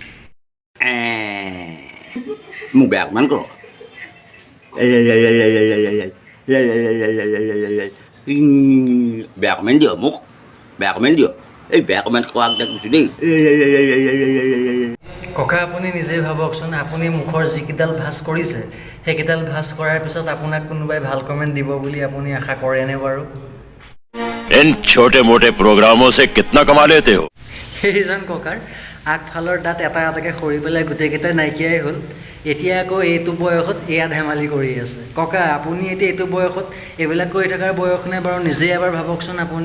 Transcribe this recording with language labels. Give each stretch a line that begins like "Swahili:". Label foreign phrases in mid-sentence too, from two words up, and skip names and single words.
Assamese: মোক বেয়া অকণমান কৰ বেয়া অকণমান দিয় মোক বেয়া অকণমান দিয় এই বেয়া অকণমান খোৱা কৈছোঁ দেই। ককা আপুনি নিজেই ভাবকচোন, আপুনি মুখৰ যিকেইডাল ভাঁজ কৰিছে সেইকেইডাল ভাঁজ কৰাৰ পিছত আপোনাক কোনোবাই ভাল কমেণ্ট দিব বুলি আপুনি আশা কৰেনে বাৰু?
Hindi: इन छोटे मोटे प्रोग्रामों से कितना कमा लेते हो?
Assamese: সেইজন ককাৰ আগফালৰ দাঁত এটা এটাকৈ সৰি পেলাই গোটেইকেইটাই নাইকিয়াই হ'ল। এতিয়া আকৌ এইটো বয়সত এয়া ধেমালি কৰি আছে। ককা আপুনি এতিয়া এইটো বয়সত এইবিলাক কৰি থকাৰ বয়স নে বাৰু? নিজেই এবাৰ ভাবকচোন আপুনি।